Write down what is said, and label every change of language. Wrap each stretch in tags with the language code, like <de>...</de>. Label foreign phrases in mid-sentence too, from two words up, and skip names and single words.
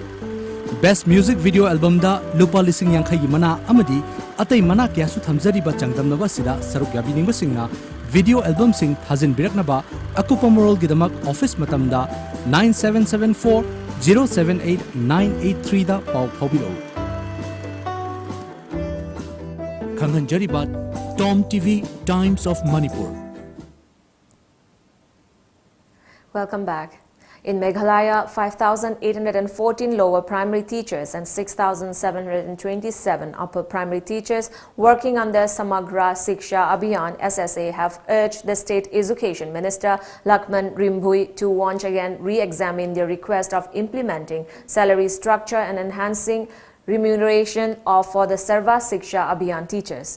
<en>Best Music Video Album</en> <mni>da lupa lising yang khayi mana amadi atai mana kya su thamjariba changdamnaba sida saruk yabi ningba singna</mni> <en>video album</en> <mni>sing thazin biraknaba akupa moral gidamak office matamda 9774 078 983 da pau phobilo. Khangan Jaribat, TOMTV Times of Manipur.</mni> <en>Welcome back. In Meghalaya, 5,814 lower primary teachers and 6,727 upper primary teachers working under Samagra Siksha Abhiyan (SSA) have urged the State Education Minister Lakman Rimbui to once again re-examine their request of implementing salary structure and enhancing remuneration for the Sarva Siksha Abhiyan teachers.</en>